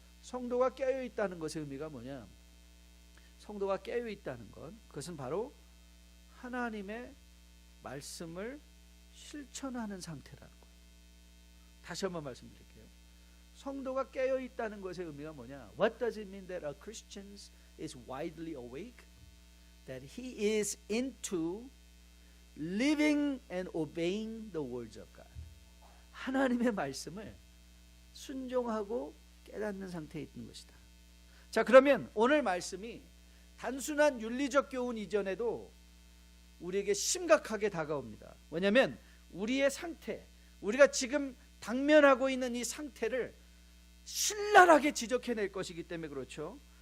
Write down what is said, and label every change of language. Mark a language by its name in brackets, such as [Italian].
[Korean] 성도가 깨어있다는 것의 의미가 뭐냐? 성도가 깨어있다는 건, 그것은 바로 하나님의 말씀을 실천하는 상태라는 거예요. 다시 한번 말씀드릴게요. 성도가 깨어있다는 것의 의미가 뭐냐? [English] What does it mean that a Christian is widely awake? That he is into living and obeying the words of God. [Korean] 하나님의 말씀을 순종하고 깨닫는 상태에 있는 것이다. 자, 그러면 오늘 말씀이 단순한 윤리적 교훈 이전에도 우리에게 심각하게 다가옵니다. 왜냐하면 우리의 상태, 우리가 지금 당면하고 있는 이 상태를 신랄하게 지적해낼 것이기 때문에 그렇죠.